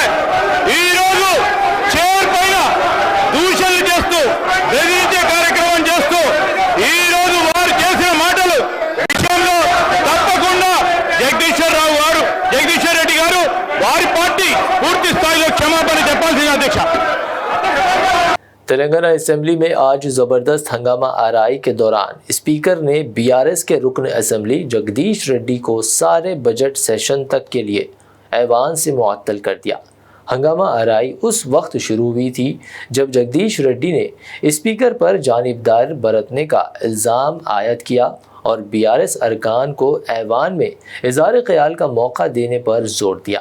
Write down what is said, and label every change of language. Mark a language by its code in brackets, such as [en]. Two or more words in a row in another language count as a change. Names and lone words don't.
[te] ఈ రోజు చైర్ పైన దూషణలు చేస్తూ బెదిరించే కార్యక్రమం చేస్తూ ఈ రోజు వారు చేసిన మాటలు విషయంలో తప్పకుండా జగదీశ్వర్ రెడ్డి గారు వారి పార్టీ పూర్తి స్థాయిలో క్షమాపణ చెప్పాల్సింది అధ్యక్ష। [ur] تلنگانہ اسمبلی میں آج زبردست ہنگامہ آرائی کے دوران اسپیکر نے BRS کے رکن اسمبلی جگدیش ریڈی کو سارے بجٹ سیشن تک کے لیے ایوان سے معطل کر دیا۔ ہنگامہ آرائی اس وقت شروع ہوئی تھی جب جگدیش ریڈی نے اسپیکر پر جانبدار برتنے کا الزام عائد کیا اور BRS ارکان کو ایوان میں اظہار خیال کا موقع دینے پر زور دیا۔